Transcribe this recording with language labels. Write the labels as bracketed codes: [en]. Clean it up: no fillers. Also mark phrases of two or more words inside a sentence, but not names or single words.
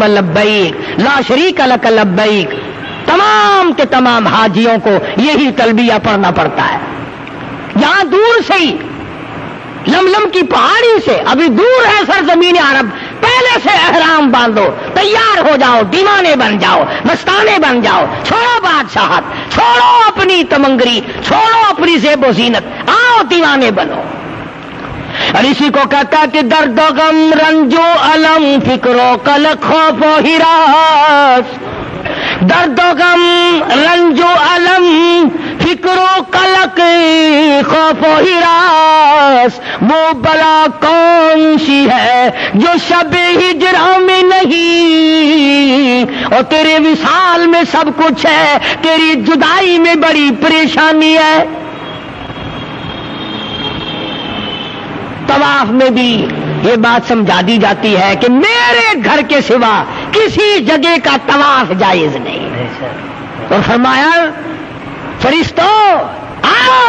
[ar] لبیک لا شریک لک لبیک [ur] تمام کے تمام حاجیوں کو یہی تلبیہ پڑھنا پڑتا ہے یہاں دور سے ہی لملم کی پہاڑی سے ابھی دور ہے سرزمین عرب پہلے سے احرام باندھو تیار ہو جاؤ دیوانے بن جاؤ مستانے بن جاؤ چھوڑو بادشاہت چھوڑو اپنی تمنگری چھوڑو اپنی زیب و زینت آؤ دیوانے بنو اور اسی کو کہتا کہ درد و غم رنج و علم فکر و قلق خوف و ہراس درد و غم رنج و علم فکر و قلق خوف و ہراس وہ بلا کون سی ہے جو شب ہجرا میں نہیں اور تیرے وصال میں سب کچھ ہے تیری جدائی میں بڑی پریشانی ہے طواف میں بھی یہ بات سمجھا دی جاتی ہے کہ میرے گھر کے سوا کسی جگہ کا طواف جائز نہیں اور فرمایا فرشتوں آؤ